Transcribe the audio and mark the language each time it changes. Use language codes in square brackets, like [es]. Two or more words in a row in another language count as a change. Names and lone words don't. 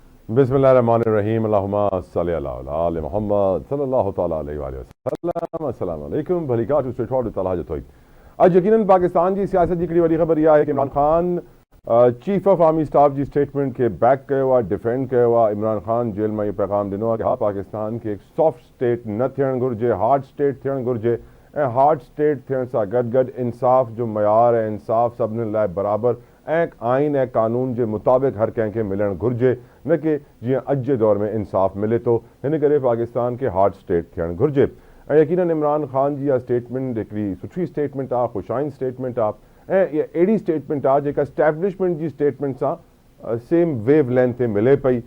[ar] بسم الله الرحمن الرحيم اللهم صل على آل محمد صلى الله تعالى عليه وسلم. السلام عليكم [sd] भलीकात स्ट्रेटफॉर्ड तलाह जोई। आज यकीनन पाकिस्तान की सियासत की हिकिड़ी वॾी ख़बर इहा आहे कि इमरान खान [en] Chief of Army Staff [sd] जी स्टेटमेंट के बैक कयो आहे, डिफेंड कयो आहे। इमरान खान जेल में इहो पैगाम ॾिनो आहे कि हा पाकिस्तान खे एक [en] soft state [sd] न थियणु घुरिजे, [en] hard state [sd] थियणु घुरिजे ऐं [en] hard state [sd] थियण सां गॾु गॾु इंसाफ़ जो मयार ऐं इंसाफ़ सभिनी लाइ बराबरि ऐं आइन ऐं कानून जे मुताबिक़ हर कंहिंखे मिलणु घुरिजे, न कि जीअं अॼु जे दौर में इंसाफ़ मिले थो। हिन करे पाकिस्तान खे [en] hard state [sd] थियणु घुरिजे ऐं यकीनन इमरान खान जी इहा स्टेटमेंट हिकिड़ी सुठी स्टेटमेंट आहे, ख़ुशाइन स्टेटमेंट आहे ऐं इहा अहिड़ी स्टेटमेंट आहे जेका एस्टैब्लिशमेंट जी स्टेटमेंट सां [en] same wavelength [sd] ते मिले पई।